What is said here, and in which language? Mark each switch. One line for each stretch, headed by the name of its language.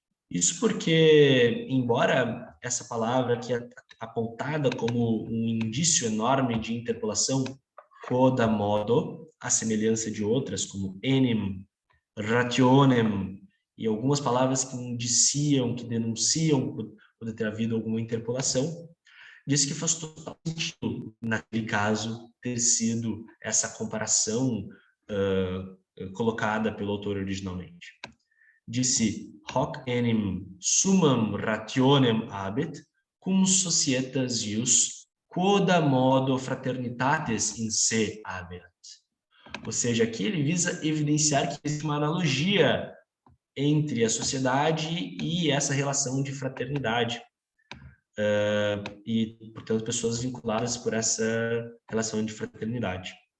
Portuguese: Isso porque, embora essa palavra aqui apontada como um indício enorme de interpolação, quod modo, a semelhança de outras, como enim, rationem, e algumas palavras que indiciam, que denunciam poder ter havido alguma interpolação, diz que faz total sentido, naquele caso, ter sido essa comparação colocada pelo autor originalmente. Disse,
Latin: hoc enim summam rationem habet, cum societas ius, quoda modo fraternitatis in se habet.
Portuguese: Ou seja, aqui ele visa evidenciar que existe uma analogia entre a sociedade e essa relação de fraternidade. E, portanto, pessoas vinculadas por essa relação de fraternidade.